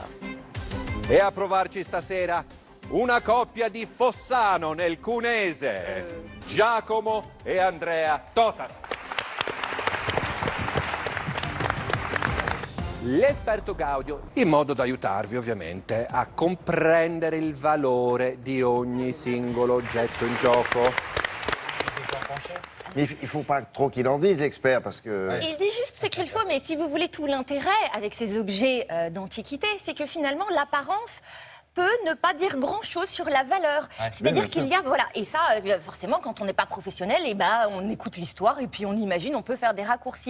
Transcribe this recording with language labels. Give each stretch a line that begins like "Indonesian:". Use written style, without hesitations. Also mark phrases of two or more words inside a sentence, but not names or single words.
Italian: E a provarci stasera una coppia di Fossano nel Cunese, Giacomo e Andrea Totar. L'esperto Gaudio, in modo da aiutarvi ovviamente a comprendere il valore di ogni singolo oggetto in gioco.
French: Mais il ne faut pas trop qu'il en dise, l'expert, parce que... Il dit juste ce qu'il faut, mais si vous voulez, tout l'intérêt avec ces objets d'antiquité, c'est que finalement, l'apparence peut ne pas dire grand-chose sur la valeur. C'est-à-dire qu'il y a, voilà, et ça, forcément, quand on n'est pas professionnel, et ben, on écoute l'histoire et puis on imagine, on peut faire des raccourcis.